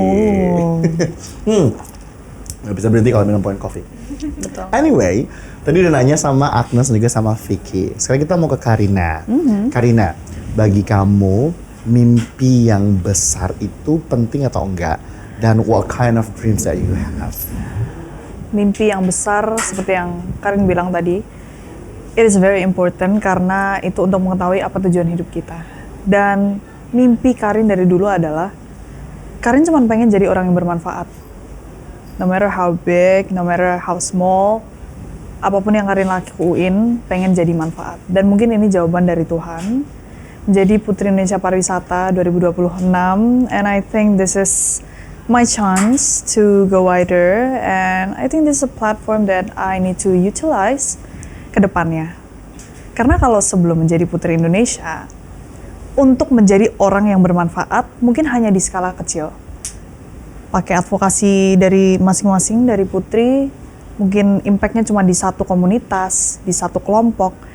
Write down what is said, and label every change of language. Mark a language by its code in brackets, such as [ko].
[id] Nggak bisa berhenti kalau minum Point Coffee. Anyway, Tadi udah nanya sama Agnes dan juga sama Vicky. Sekarang kita mau ke Karina. Karina, bagi kamu mimpi yang besar itu penting atau enggak? [en] Dan what kind of dreams that you have? [id] Mimpi yang besar seperti yang Karin bilang tadi, [en] it is very important [id] karena itu untuk mengetahui apa tujuan hidup kita. Dan mimpi Karin dari dulu adalah Karin cuma pengen jadi orang yang bermanfaat. [en] No matter how big, no matter how small, [id] apapun yang Karin lakuin, pengen jadi manfaat. Dan mungkin ini jawaban dari Tuhan. Menjadi Putri Indonesia Pariwisata 2026, [en] and I think this is my chance to go wider, and I think this is a platform that I need to utilize [id] ke depannya. Karena kalau sebelum menjadi Putri Indonesia, untuk menjadi orang yang bermanfaat, mungkin hanya di skala kecil. Pakai advokasi dari masing-masing, dari Putri, mungkin impactnya cuma di satu komunitas, di satu kelompok.